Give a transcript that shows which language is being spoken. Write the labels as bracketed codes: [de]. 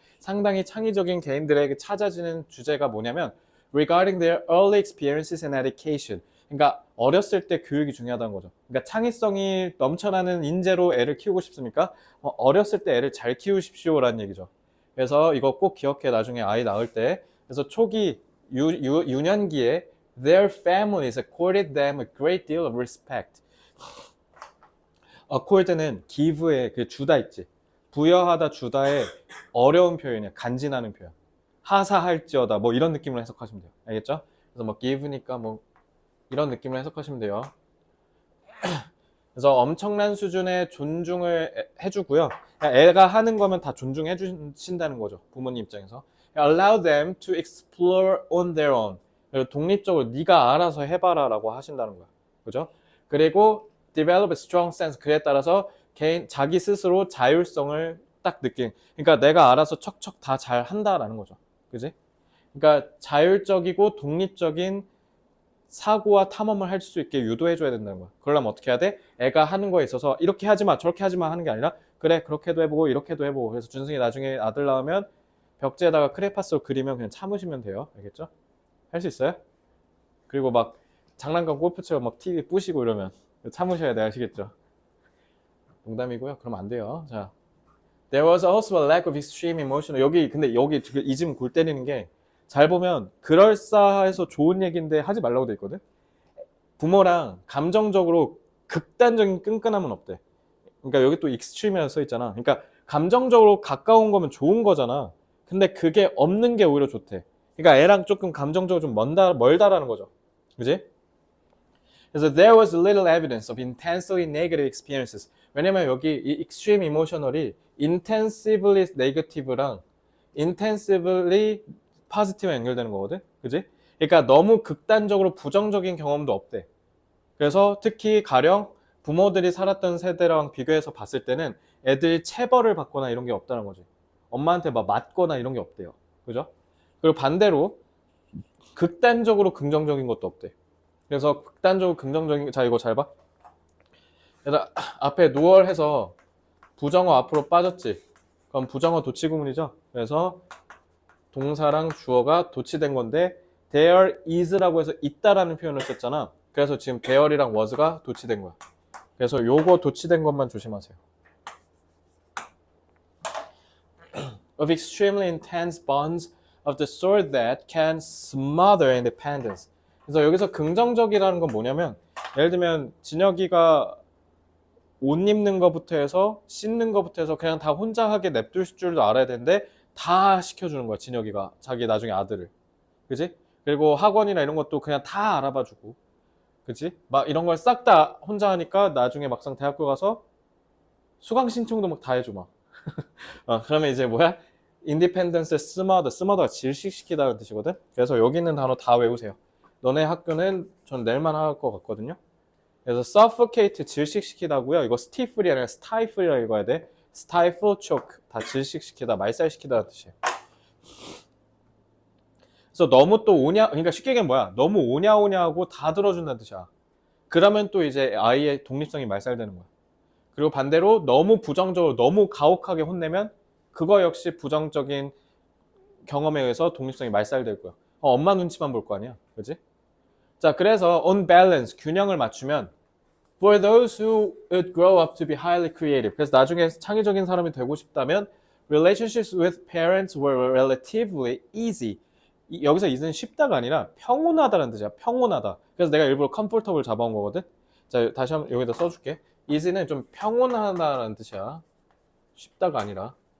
[ko] 상당히 창의적인 개인들에게 찾아지는 주제가 뭐냐면 [en] regarding their early experiences and education. [ko] 그러니까 어렸을 때 교육이 중요하다는 거죠. 그러니까 창의성이 넘쳐나는 인재로 애를 키우고 싶습니까? 어렸을 때 애를 잘 키우십시오라는 얘기죠. 그래서 이거 꼭 기억해. 나중에 아이 낳을 때. 그래서 초기 유년기에 [en] their families accorded them a great deal of respect. [ko] accord는 give의 그 주다 있지. 부여하다 주다의 어려운 표현이야. 간지나는 표현. 하사할지어다 뭐 이런 느낌으로 해석하시면 돼요. 알겠죠? 그래서 뭐 give니까 뭐 이런 느낌으로 해석하시면 돼요. 그래서 엄청난 수준의 존중을 해주고요. 애가 하는 거면 다 존중해 주신다는 거죠. 부모님 입장에서. [en] Allow them to explore on their own. [ko] 독립적으로 네가 알아서 해봐라 라고 하신다는 거야. 그죠? [en] 그리고 develop a strong sense. [ko] 그에 따라서 자기 스스로 자율성을 딱 느낀. 그러니까 내가 알아서 척척 다 잘 한다라는 거죠. 그지? 그러니까 자율적이고 독립적인 사고와 탐험을 할 수 있게 유도해줘야 된다는 거야. 그러려면 어떻게 해야 돼? 애가 하는 거에 있어서 이렇게 하지 마, 저렇게 하지 마 하는 게 아니라 그래, 그렇게도 해보고 이렇게도 해보고. 그래서 준승이 나중에 아들 낳으면 벽지에다가 크레파스로 그리면 그냥 참으시면 돼요. 알겠죠? 할 수 있어요? 그리고 막 장난감 골프처럼 막 TV 부시고 이러면 참으셔야 돼. 아시겠죠? 농담이고요. 그러면 안 돼요. [en] 자, There was also a lack of extreme emotion. [ko] 근데 여기 이 집 골 때리는 게 잘 보면 그럴싸해서 좋은 얘기인데 하지 말라고 돼 있거든. 부모랑 감정적으로 극단적인 끈끈함은 없대. 그러니까 여기 또 익스트림이라고 써 있잖아. 그러니까 감정적으로 가까운 거면 좋은 거잖아. 근데 그게 없는 게 오히려 좋대. 그러니까 애랑 조금 감정적으로 좀 멀다라는 거죠. 그지? [en] 그래서 there was little evidence of intensely negative experiences. [ko] 왜냐면 여기 이 extreme emotional이 intensively negative랑 intensively positive랑 연결되는 거거든. 그지? 그러니까 너무 극단적으로 부정적인 경험도 없대. 그래서 특히 가령 부모들이 살았던 세대랑 비교해서 봤을 때는 애들이 체벌을 받거나 이런 게 없다는 거지. 엄마한테 막 맞거나 이런 게 없대요. 그죠? 그리고 반대로 극단적으로 긍정적인 것도 없대. 그래서 극단적으로 긍정적인, 자, 이거 잘 봐. 얘들아, 앞에 누월 해서 부정어 앞으로 빠졌지. 그럼 부정어 도치구문이죠. 그래서 동사랑 주어가 도치된 건데 there is라고 해서 있다라는 표현을 썼잖아. 그래서 지금 there이랑 was가 도치된 거야. 그래서 요거 도치된 것만 조심하세요. [en] Of extremely intense bonds of the sort that can smother independence. [ko] 그래서 여기서 긍정적이라는 건 뭐냐면 예를 들면 진혁이가 옷 입는 거부터 해서 씻는 거부터 해서 그냥 다 혼자 하게 냅둘 줄도 알아야 되는데 다 시켜주는 거야 진혁이가 자기 나중에 아들을. 그지? 그리고 학원이나 이런 것도 그냥 다 알아봐주고 그지? 막 이런 걸 싹 다 혼자 하니까 나중에 막상 대학교 가서 수강 신청도 막 다 해줘 막. 그러면 이제 뭐야? 인디펜던스 스머더가 질식시키다는 뜻이거든. 그래서 여기 있는 단어 다 외우세요. 너네 학교는 전 낼만 할 것 같거든요. 그래서 suffocate 질식시키다고요. 이거 stifle이 아니라 stifle이라고 읽어야 돼. stifle, choke 다 질식시키다, 말살시키다는 뜻이에요. 그래서 너무 또 오냐, 그러니까 쉽게 얘기하면 뭐야? 너무 오냐 하고 다 들어준다는 뜻이야. 그러면 또 이제 아이의 독립성이 말살되는 거야. 그리고 반대로 너무 부정적으로 너무 가혹하게 혼내면 그거 역시 부정적인 경험에 의해서 독립성이 말살될 거야. 엄마 눈치만 볼 거 아니야. 그지? [en] 자, 그래서 on balance, [ko] 균형을 맞추면 [en] for those who would grow up to be highly creative. [ko] 그래서 나중에 창의적인 사람이 되고 싶다면 [en] relationships with parents were relatively easy. [ko] 여기서 easy는 쉽다가 아니라 평온하다는 뜻이야. 평온하다. 그래서 내가 일부러 comfortable 잡아온 거거든. 자, 다시 한번 여기다 써줄게. easy는 좀 평온하다는 뜻이야. 쉽다가 아니라.